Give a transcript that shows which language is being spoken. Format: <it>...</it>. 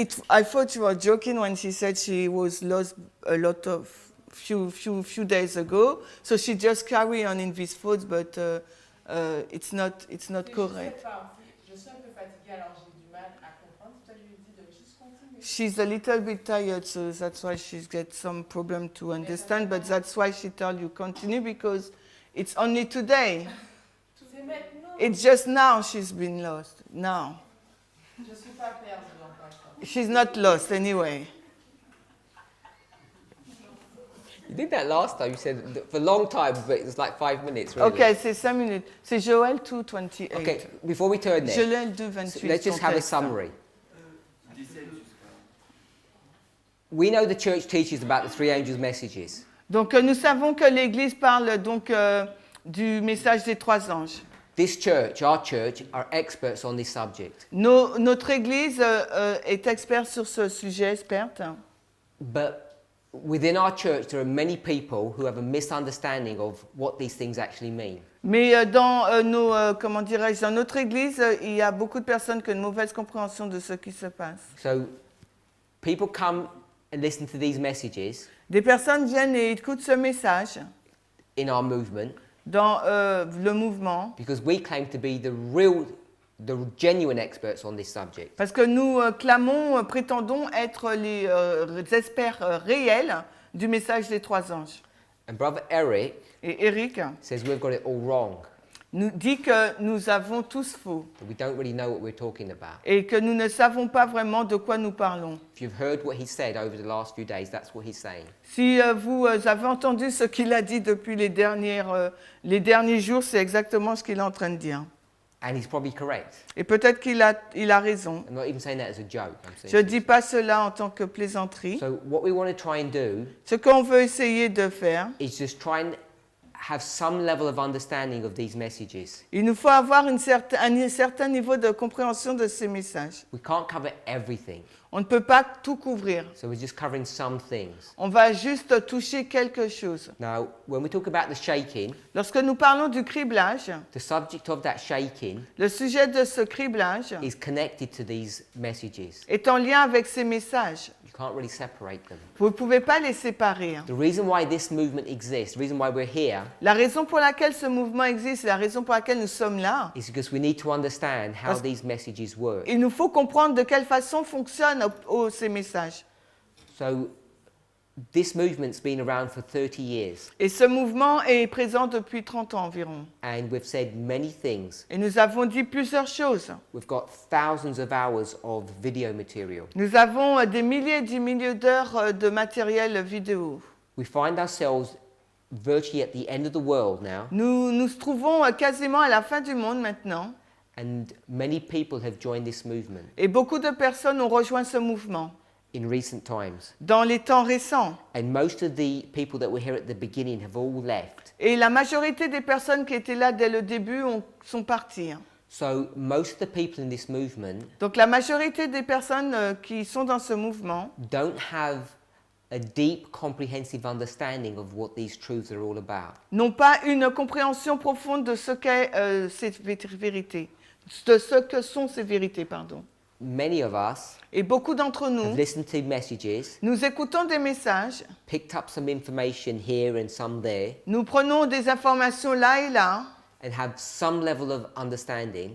<en>I thought you were joking when she said she was lost a lot of few days ago. So she just carry on in this thoughts, but it's not correct.</en> <fr>Je suis un peu fatiguée, alors j'ai du mal à comprendre. C'est pour ça que je lui ai dit de juste continuer.</fr> <en>She's a little bit tired, so that's why she's got some problem to understand. But that's why she told you continue because it's only today.</en> <fr>C'est maintenant.</fr> <en>It's just now she's been lost. Now.</en> <fr>Je suis pas perdue encore.</fr> <en>She's not lost anyway. You did that last time. You said for a long time, but it was like 5 minutes. Really.</en> <fr>Okay, c'est 5 minutes. C'est Joël 2:28.</fr> <en>Okay, before we turn there,</en> <fr>Joël 2:28.</fr> <en>so let's just have a</en> <fr>contexte.</fr> <en>summary. We know the church teaches about the three angels' messages.</en> <fr>Donc nous savons que l'Église parle donc du message des 3 anges.</fr> <en>This church, our church, are experts on this subject.</en> <fr>Notre Église est experte sur ce sujet, experte.</fr> <en>But within our church, there are many people who have a misunderstanding of what these things actually mean.</en> <fr>Mais dans dans notre Église, il y a beaucoup de personnes qui ont une mauvaise compréhension de ce qui se passe.</fr> <en>So people come and listen to these messages</en> <fr>Des personnes viennent et écoutent ce message</fr> <en>in our movement</en> <fr>dans le mouvement</fr> <en>because we claim to be the genuine experts on this subject.</en> <fr>parce que nous prétendons être les experts réels du message des 3 anges.</fr> <en>And Brother Eric</en> <fr>Et Eric</fr> <en>says we've got it all wrong,</en> <fr>nous dit que nous avons tous faux</fr> <en>that we don't really know what we're talking about.</en> <fr>et que nous ne savons pas vraiment de quoi nous parlons.</fr> <en>If you've heard what he said over the last few days, that's what he's saying.</en> <fr>Si vous avez entendu ce qu'il a dit depuis les derniers jours, c'est exactement ce qu'il est en train de dire.</fr> <en>And he's probably correct.</en> <fr>Et peut-être qu'il a raison.</fr> <en>I'm not even saying that as a joke. I'm saying</en> <fr>Je ne dis pas cela en tant que plaisanterie.</fr> <en>so what we want to try and do</en> <fr>Ce qu'on veut essayer de faire,</fr> <en>is just try and have some level of understanding of these messages.</en> <fr>il nous faut avoir un certain niveau de compréhension de ces messages.</fr> <en>We can't cover everything,</en> <fr>On ne peut pas tout couvrir.</fr> <en>so we're just covering some things.</en> <fr>On va juste toucher quelque chose.</fr> <en>Now, when we talk about the shaking,</en> <fr>Lorsque nous parlons du criblage,</fr> <en>the subject of that shaking</en> <fr>le sujet de ce criblage</fr> <en>is connected to these messages.</en> <fr>est en lien avec ces messages.</fr> <en>You can't really separate them.</en> <fr>Vous ne pouvez pas les séparer.</fr> <en>The reason why this movement exists, the reason why we're here,</en> <fr>La raison pour laquelle ce mouvement existe, la raison pour laquelle nous sommes là,</fr> <en>is because we need to understand how</en> <fr>Parce-</fr> <en>these messages work.</en> <fr>il nous faut comprendre de quelle façon fonctionnent ces messages.</fr> <en>So, this movement's been around for 30 years,</en> <fr>Et ce mouvement est présent depuis 30 ans environ.</fr> <en>and we've said many things.</en> <fr>Et nous avons dit plusieurs choses.</fr> <en>We've got thousands of hours of video material.</en> <fr>Nous avons des milliers et des milliers d'heures de matériel vidéo.</fr> <en>We find ourselves virtually at the end of the world now,</en> <fr>Nous nous trouvons quasiment à la fin du monde maintenant.</fr> <en>and many people have joined this movement</en> <fr>Et beaucoup de personnes ont rejoint ce mouvement</fr> <en>in recent times.</en> <fr>dans les temps récents.</fr> <en>And most of the people that were here at the beginning have all left.</en> <fr>Et la majorité des personnes qui étaient là dès le début sont parties.</fr> <en>So most of the people in this movement</en> <fr>Donc la majorité des personnes qui sont dans ce mouvement</fr> <en>don't have a deep, comprehensive understanding of what these truths are all about.</en> <fr>n'ont pas une compréhension profonde de ce qu'est cette vérité, de ce que sont ces vérités, pardon.</fr> <en>Many of us</en> <fr>Et beaucoup d'entre</fr> <en>have</en> <fr>nous,</fr> <en>listened to messages,</en> <fr>nous écoutons des messages,</fr> <en>picked up some information here and some there,</en> <fr>nous prenons des informations là et là,</fr> <en>and have some level of understanding,</en>